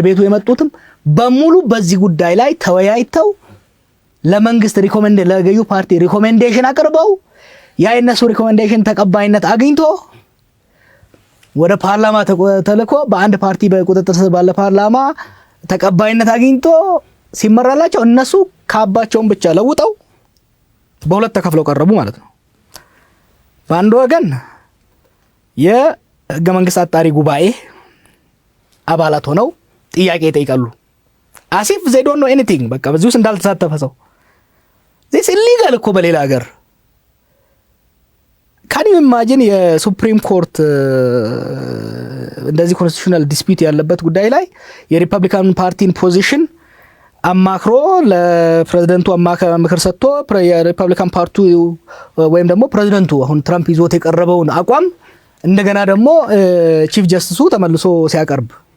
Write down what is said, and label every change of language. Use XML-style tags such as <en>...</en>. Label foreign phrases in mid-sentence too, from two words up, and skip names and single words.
<am>ቤቱ የመጡትም በሙሉ በዚህ ጉዳይ ላይ ተወያይተው ለመንግስት ለገዢው ፓርቲ ሪኮሜንዴሽን አቅርበው የነሱ ሪኮሜንዴሽን ተቀባይነት አግኝቶ ወደ ፓርላማ ተልኮ በአንድ ፓርቲ በቁጥጥር ስር ባለ ፓርላማ ተቀባይነት አግኝቶ ሲመራላቸው እነሱ ካባቸውን ብቻ ለውጠው በሁለት ተከፍለው ቀረቡ ማለት ነው። በአንድ ወገን የህገ መንግስት አጣሪ ጉባኤ አባላት ሆነው ጥያቄ ይጠይቃሉ። አሲፍ</am> <en>they don't know anything</en> <am>በቃ በዚህ ውስጥ እንዳልተሳተፈ ሰው</am> <en>this illegal</en> <am>እኮ በሌላ ሀገር</am> <en>can you imagine Supreme Court</en> <am>እንደዚህ</am> <en>constitutional dispute</en> <am>ያለበት ጉዳይ ላይ የሪፐብሊካን ፓርቲን ፖዚሽን አማክሮ ለፕሬዝዳንቱ ምክር ሰጥቶ የሪፐብሊካን ፓርቲ ወይም ደግሞ ፕሬዝዳንቱ አሁን ትራምፕ ይዞት የቀረበውን አቋም እንደገና ደግሞ</am> <en>chief justice</en> <am>ተመልሶ ሲያቀርብ</am>